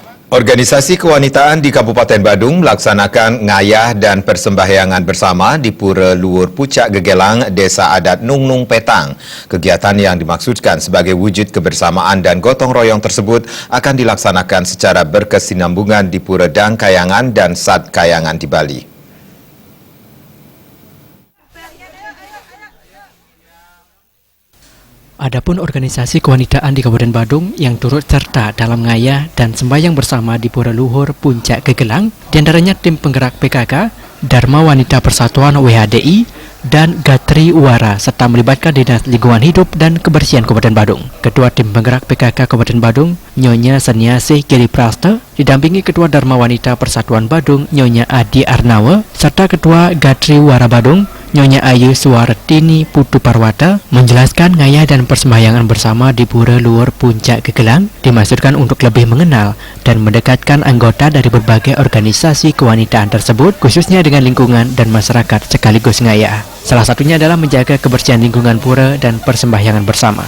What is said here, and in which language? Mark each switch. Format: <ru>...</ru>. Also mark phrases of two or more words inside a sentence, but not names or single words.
<id>Organisasi kewanitaan di Kabupaten Badung melaksanakan ngayah dan persembahyangan bersama di Pura Luhur Pucak Gegelang, Desa Adat Nung Nung Petang. Kegiatan yang dimaksudkan sebagai wujud kebersamaan dan gotong royong tersebut akan dilaksanakan secara berkesinambungan di Pura Dang Kayangan dan Sat Kayangan di Bali. Adapun organisasi kewanitaan di Kabupaten Badung yang turut serta dalam ngayah dan sembahyang bersama di Pura Luhur Puncak Gegelang, diantaranya tim penggerak PKK, Dharma Wanita Persatuan WHDI, dan Gatri Uara, serta melibatkan Dinas Lingkungan Hidup dan Kebersihan Kabupaten Badung. Ketua tim penggerak PKK Kabupaten Badung, Nyonya Seniasih Giri Prasta, didampingi Ketua Dharma Wanita Persatuan Badung, Nyonya Adi Arnawa, serta Ketua Gatri Uara Badung, Nyonya Ayu Suwartini Putu Parwata, menjelaskan ngayah dan persembahyangan bersama di Pura Luhur Puncak Gegelang dimaksudkan untuk lebih mengenal dan mendekatkan anggota dari berbagai organisasi kewanitaan tersebut, khususnya dengan lingkungan dan masyarakat sekaligus ngayah. Salah satunya adalah menjaga kebersihan lingkungan pura dan persembahyangan bersama.</id>